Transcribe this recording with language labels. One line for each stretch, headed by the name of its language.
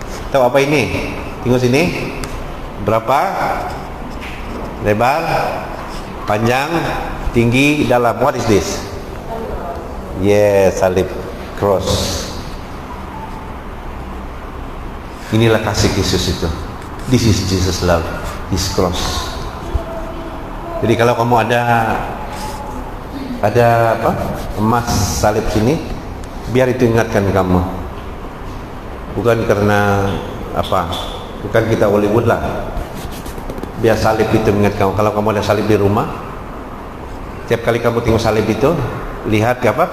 Indonesian: Tahu apa ini? Tengok sini. Berapa? Lebar, panjang, tinggi, dalam.
English: What is this? Yes, salib, cross.
Indonesian: Inilah kasih Kristus itu.
English: This is Jesus love, His cross.
Indonesian: Jadi kalau kamu ada apa? Emas salib sini, biar itu ingatkan kamu. Bukan karena apa? Bukan kita Hollywood lah. Biar salib itu mengingat kamu. Kalau kamu ada salib di rumah, setiap kali kamu tengok salib itu, lihat apa?